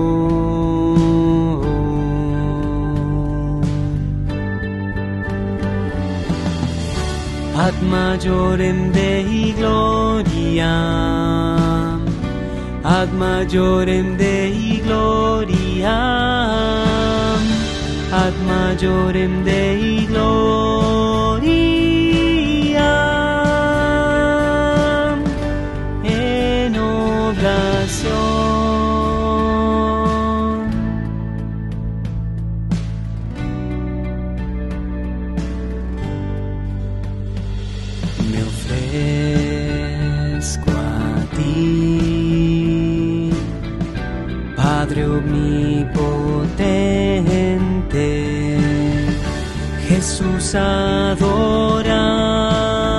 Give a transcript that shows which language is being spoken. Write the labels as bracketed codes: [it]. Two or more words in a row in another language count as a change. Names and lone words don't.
[la] Ad majorem Dei gloria, ad majorem Dei gloria, ad majorem Dei gloria, [es] en oblación. Me ofrezco a ti, Padre omnipotente, Jesús adorado.